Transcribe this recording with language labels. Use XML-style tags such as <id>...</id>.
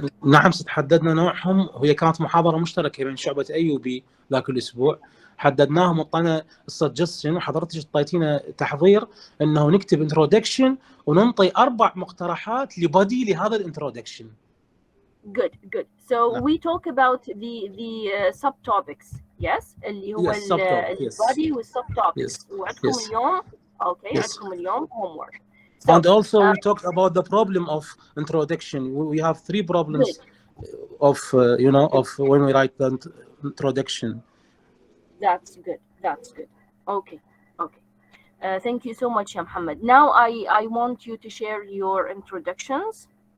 <ar>نعم، حددنا نوعهم، وهي كانت محاضرة مشتركة بين شعبة أي وبي ذاك الأسبوع. حددناهم وطينا السجستشن، وحضرتك اعطيتينا تحضير انه نكتب انترودكشن وننطي 4 مقترحات لبدي لهذا الانترودكشن.</ar> <en>Good. So we talk about the subtopics.</en> <ar>Yes, اللي هو البادي والsubtopics. وعندكم اليوم عندكم اليوم homework.</ar> <en>So, and also we talked about the problem of introduction. We have 3 problems of of when we write the introduction. That's good. Okay. Thank you so much, Muhammad. Now I want you to share your introductions.</en>